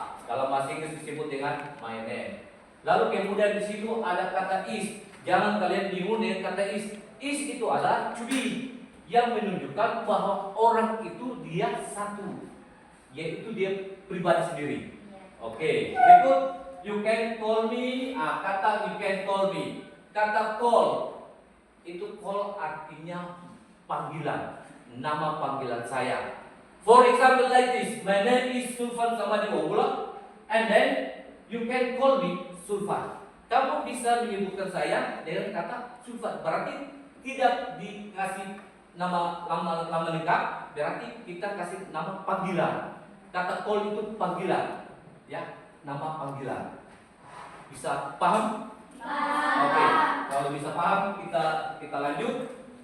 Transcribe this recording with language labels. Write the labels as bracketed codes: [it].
[id] Dalam bahasa Inggris disebut dengan [en] my name. [id] Lalu kemudian di situ ada kata is. Jangan kalian bingung dengan kata is. Is itu adalah to be, yang menunjukkan bahwa orang itu dia satu, yaitu dia pribadi sendiri. Oke, berikut [en] you can call me. [id] Kata [en] you can call me. [id] Kata call itu call artinya panggilan, nama panggilan saya. [en] For example like this, my name is Sulfan Samadi Wongula, and then you can call me Sulfan. [id] kamu bisa menyebutkan saya dengan kata Sulfat. Berarti tidak dikasih nama lengkap, berarti kita kasih nama panggilan. Kata call itu panggilan, ya, nama panggilan. Bisa paham? Oke, kalau bisa paham kita lanjut.